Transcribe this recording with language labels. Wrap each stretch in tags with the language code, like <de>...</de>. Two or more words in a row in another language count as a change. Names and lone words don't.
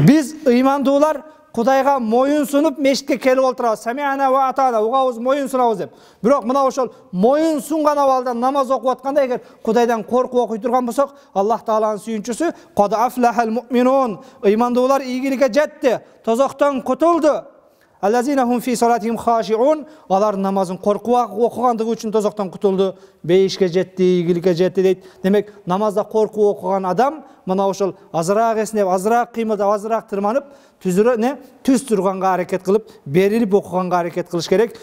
<ky>Биз ыймандуулар Кудайга моюн сунуп мешитке келип отурабыз.</ky> <ar>سمعنا وأطعنا,</ar> <ky>угабыз, моюн сунабыз деп. Бирок мына ошол моюн сунган абалда намаз окуп атканда эгер Кудайдан коркуп окуй турган болсок, Аллах Тааланын сүйүнчүсү</ky> <ar>قد أفلح المؤمنون,</ar> <ky>ыймандуулар ийгиликке жетти, тозоктон кутулду.</ky> <ar>الذين هم في صلاتهم خاشعون,</ar> <ky>алар намазын коркуп окугандыгы үчүн тозоктон кутулду, бейишке жетти, ийгиликке жетти дейт. Демек, намазда коркуп окуган адам мына ошол азыраак эсинеп, азыраак кыймылдап, азыраак тырманып, түз турганга аракет кылып, берилип окуганга аракет кылыш керек.</ky>